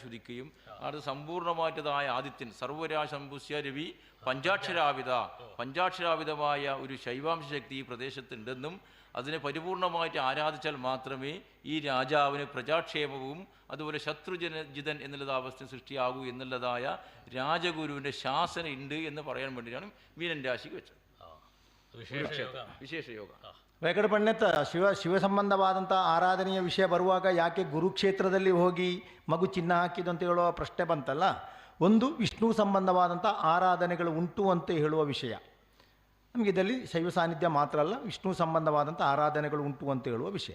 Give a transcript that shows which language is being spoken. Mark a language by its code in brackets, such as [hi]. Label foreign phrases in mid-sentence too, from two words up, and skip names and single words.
[ml] ഉദിക്കുകയും അത് സമ്പൂർണ്ണമായിട്ടതായ ആദിത്യൻ സർവരാശംഭുസ്യ രവി പഞ്ചാക്ഷരാവിധമായ ഒരു ശൈവാംശ ശക്തി ഈ പ്രദേശത്തുണ്ടെന്നും അതിനെ പരിപൂർണമായിട്ട് ആരാധിച്ചാൽ മാത്രമേ ഈ രാജാവിന് പ്രജാക്ഷേമവും അതുപോലെ ശത്രുജിതൻ എന്നുള്ളത് അവസ്ഥ സൃഷ്ടിയാകൂ എന്നുള്ളതായ രാജഗുരുവിൻ്റെ ശാസന ഉണ്ട് എന്ന് പറയാൻ വേണ്ടിയാണ് മീനൻ രാശിക്ക് വെച്ചത്. [kn] ವಿಶೇಷ ಯೋಗ. ವೆಂಕಟ ಪಂಡಿತ ಶಿವ ಸಂಬಂಧವಾದಂಥ ಆರಾಧನೆಯ ವಿಷಯ ಬರುವಾಗ ಯಾಕೆ ಗುರುಕ್ಷೇತ್ರದಲ್ಲಿ ಹೋಗಿ ಮಗು ಚಿನ್ನ ಹಾಕಿದ್ದು ಅಂತ ಹೇಳುವ ಪ್ರಶ್ನೆ ಬಂತಲ್ಲ. ಒಂದು ವಿಷ್ಣು ಸಂಬಂಧವಾದಂಥ ಆರಾಧನೆಗಳು ಉಂಟು ಅಂತ ಹೇಳುವ ವಿಷಯ ನಮಗೆ ಇದರಲ್ಲಿ ಶೈವ ಸಾನ್ನಿಧ್ಯ ಮಾತ್ರ ಅಲ್ಲ, ವಿಷ್ಣು ಸಂಬಂಧವಾದಂಥ ಆರಾಧನೆಗಳು ಉಂಟು ಅಂತ ಹೇಳುವ ವಿಷಯ.